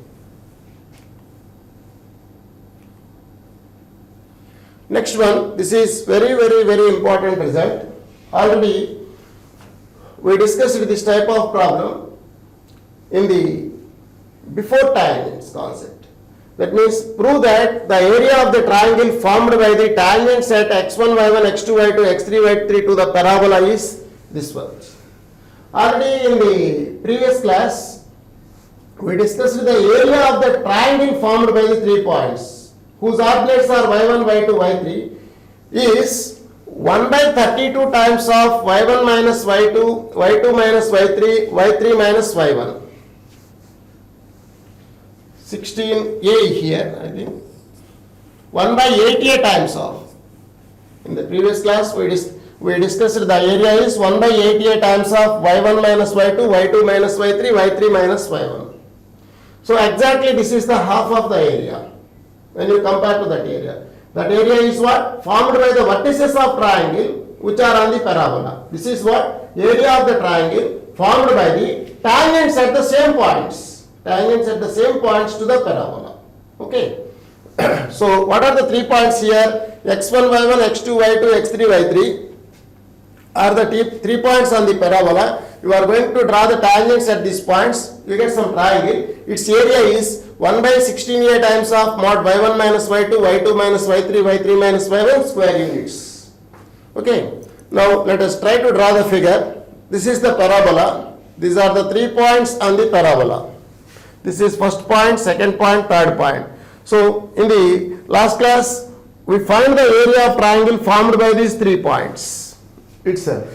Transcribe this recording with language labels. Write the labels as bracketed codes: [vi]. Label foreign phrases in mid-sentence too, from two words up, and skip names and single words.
[en] Next one, this is very important result. Already we discussed this type of problem in the before tangents concept. That means prove that the area of the triangle formed by the tangents at x1, y1, x2, y2, x3, y3 to the parabola is this one. Already in the previous class, we discussed the area of the triangle formed by the 3 points, whose ordinates are y1, y2, y3, is 1 by 32 times of y1 minus y2, y2 minus y3, y3 minus y1. 16a here, I think. 1 by 8a times of. In the previous class, we discussed the area is 1 by 8a times of y1 minus y2, y2 minus y3, y3 minus y1. So exactly this is the half of the area when you compare to that area. That area is what? Formed by the vertices of triangle which are on the parabola. This is what? Area of the triangle formed by the tangents at the same points. Tangents at the same points to the parabola. Okay. So what are the 3 points here? x1, y1, x2, y2, x3, y3 are the 3 points on the parabola. You are going to draw the tangents at these points. You get some triangle. Its area is 1 by 16a times of mod y1 minus y2, y2 minus y3, y3 minus y1 square units. Okay. Now let us try to draw the figure. This is the parabola. These are the 3 points on the parabola. This is first point, second point, third point. So in the last class we find the area of triangle formed by these 3 points itself.